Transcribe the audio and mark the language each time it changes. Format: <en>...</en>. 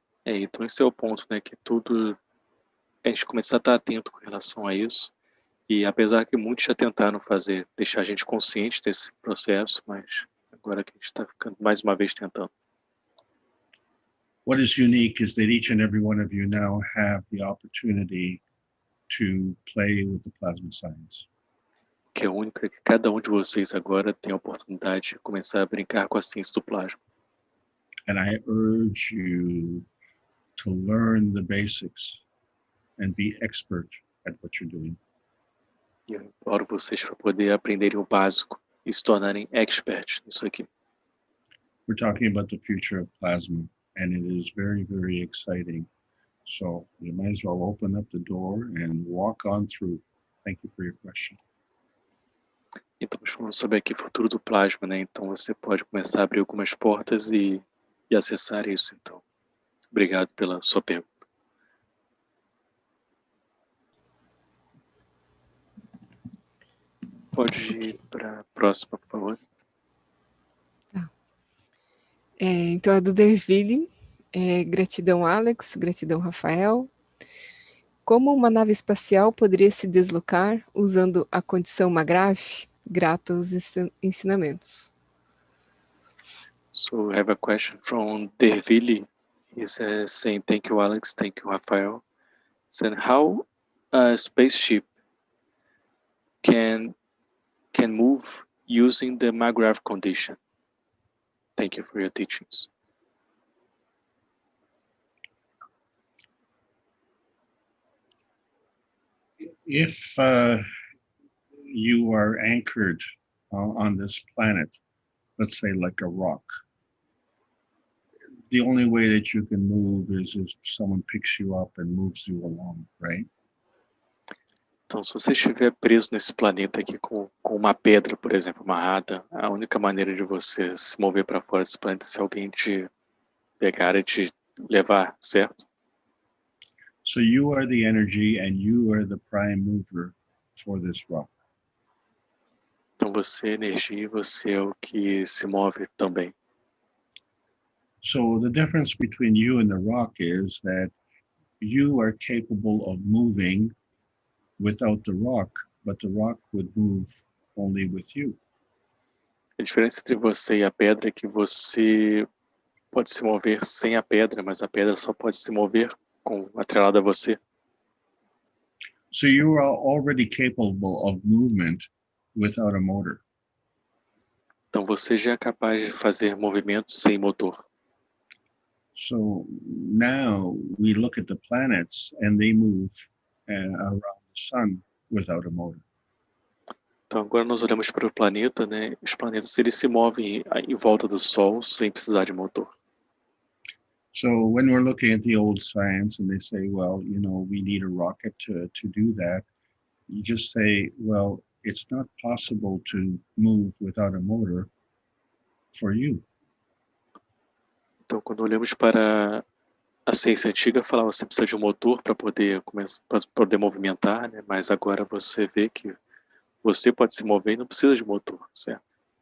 <pt>Então esse é o ponto, né, que a gente começar a estar atento com relação a isso, e apesar que muitos já tentaram deixar a gente consciente desse processo, mas agora que a gente está ficando mais uma vez tentando.</pt> <en>What is unique is that each and every one of you now have the opportunity to play with the plasma science.</en> <pt>O que é único é que cada um de vocês agora tem a oportunidade de começar a brincar com a ciência do plasma.</pt> <en>And I urge you to learn the basics and be expert at what you're doing.</en> <pt>E eu imploro vocês para poder aprenderem o básico e se tornarem experts nisso aqui.</pt> <en>We're talking about the future of plasma, and it is very exciting. So you might as well open up the door and walk on through. Thank you for your question.</en> <pt>Então, estamos falando sobre aqui o futuro do plasma, né? Então você pode começar a abrir algumas portas e acessar isso, então. Obrigado pela sua pergunta. Pode ir para a próxima, por favor. Então é do Derville. Gratidão, Alex. Gratidão, Rafael. Como uma nave espacial poderia se deslocar usando a condição Magrave? Grato aos ensinamentos.</pt> <en>So I have a question from Derville. He's saying, thank you, Alex. Thank you, Rafael. Saying, how a spaceship can move using the Magrave condition? Thank you for your teachings. If you are anchored on this planet, let's say like a rock, the only way that you can move is if someone picks you up and moves you along, right?</en> <pt>Então, se você estiver preso nesse planeta aqui com uma pedra, por exemplo, amarrada, a única maneira de você se mover para fora desse planeta é se alguém te pegar e te levar, certo?</pt> <en>So you are the energy and you are the prime mover for this rock.</en> <pt>Então você é energia e você é o que se move também.</pt> <en>So the difference between you and the rock is that you are capable of moving without the rock, but the rock would move only with you.</en> <pt>A diferença entre você e a pedra é que você pode se mover sem a pedra, mas a pedra só pode se mover atrelada a você.</pt> <en>So you are already capable of movement without a motor.</en> <pt>Então você já é capaz de fazer movimentos sem motor.</pt> <en>So now we look at the planets and they move around the sun without a motor.</en> <pt>Então agora nós olhamos para o planeta, né? Os planetas eles se movem em volta do Sol sem precisar de motor.</pt> <en>So when we're looking at the old science and they say, well, you know, we need a rocket to do that, you just say, well, it's not possible to move without a motor for you.</en> <pt>Então quando olhamos para a ciência antiga, falava que você precisa de um motor para poder movimentar, né? Mas agora você vê que você pode se mover e não precisa de motor, certo?</pt>